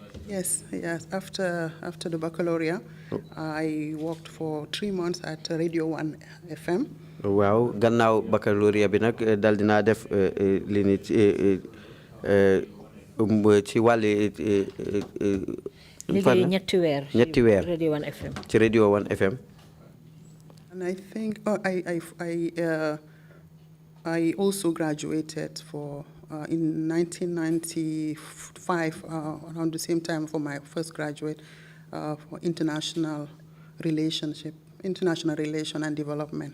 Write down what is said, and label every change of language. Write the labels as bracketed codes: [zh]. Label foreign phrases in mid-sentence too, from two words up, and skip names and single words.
[en] Yes, yes. After the baccalaureate, I worked for 3 months at Radio 1 FM. [wo] Wow, gannaaw baccalauréat bi nag dal dinaa def li ni ci wàlli liggéey ñetti weer Radio 1 FM. ci Radio 1 FM. [en] And I think I also graduated in 1995 around the same time for my first graduate for international relation and development.